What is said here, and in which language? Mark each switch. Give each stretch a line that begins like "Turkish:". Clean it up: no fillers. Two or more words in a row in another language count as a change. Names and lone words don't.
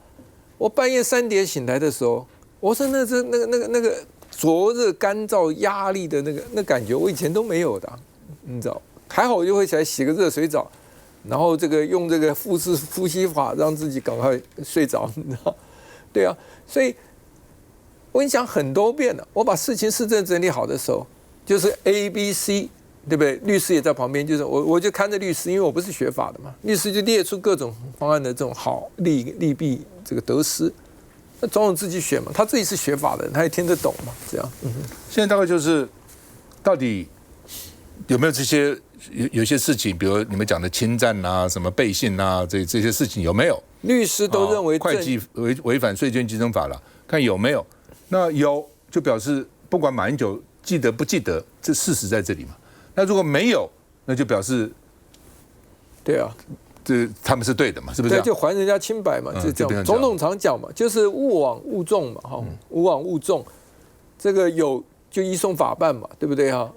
Chinese: 我半夜3點醒來的時候，我說那個灼熱乾燥壓力的那感覺，我以前都沒有的，你知道？還好我就會起來洗個熱水澡，然後用這個腹式呼吸法讓自己趕快睡着，你知道？對啊，所以我跟你講很多遍了，我把事情事證整理好的時候，就是 A、B、C， 對不对？律師也在旁邊，就是我就看着律師，因為我不是學法的嘛，律師就列出各種方案的這種好利弊這個得失。那總統自己選嘛，他自己是學法的人，他也聽得懂嘛，這樣。現在大概就是到底有沒有這些有些事情，比如你們講的侵占啊、什麼背信啊，這些事情有沒有？律師都認為會計違反稅捐稽徵法了，看有沒有？那有就表示不管馬英九記得不記得，這事實在這裡嘛。那如果沒有，那就表示對啊。他們是對的嘛？是不是？對，就還人家清白嘛，就這樣。總統常講嘛，就是勿枉勿縱嘛，哈，勿枉勿縱，這個有就依送法辦嘛，對不對哈？